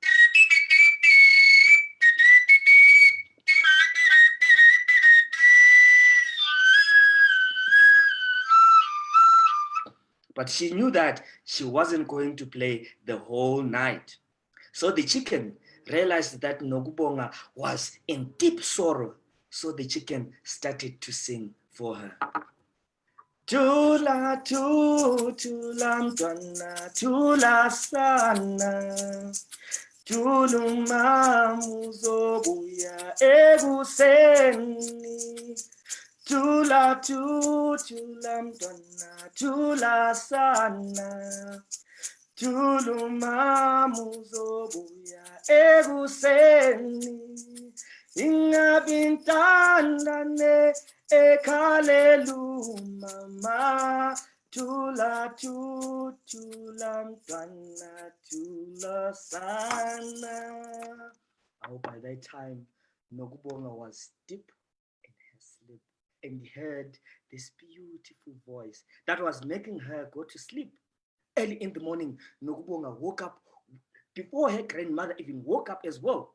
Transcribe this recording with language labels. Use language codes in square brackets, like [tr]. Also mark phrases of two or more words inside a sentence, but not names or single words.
[en] But she knew that she wasn't going to play the whole night. So the chicken realized that Nokubonga was in deep sorrow. So the chicken started to sing for her. [zu] Tula tu, tula mtwana, tula sana. Tuluma muzobuya ekuseni. Tula tu, tula mtwana, tula sana. Tuluma muzobuya ekuseni. Ingabintandane ekhalelu mama. Tula tu, tula mtwana, tula sana. [en] Oh, by that time, Nokubonga was deep in her sleep and heard this beautiful voice that was making her go to sleep. Early in the morning, Nokubonga woke up before her grandmother even woke up as well.